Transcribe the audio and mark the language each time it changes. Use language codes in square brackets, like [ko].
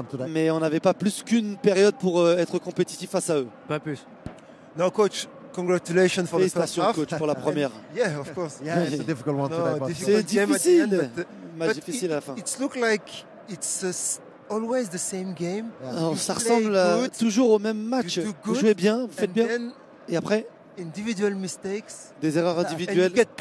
[fr] Mais on n'avait pas plus qu'une période pour être compétitif face à eux. Pas plus. [en] Now, coach, congratulations for the first half. [fr] Coach, pour la première. [en] Yeah, of course. Yeah, it's a difficult one today. [fr] C'est difficile. Match difficile à la fin. [en] It looks like it's always the same game. [fr] Ça ressemble toujours au même match. Vous jouez bien, vous faites bien. Et après, [en] individual mistakes, [fr] des erreurs individuelles,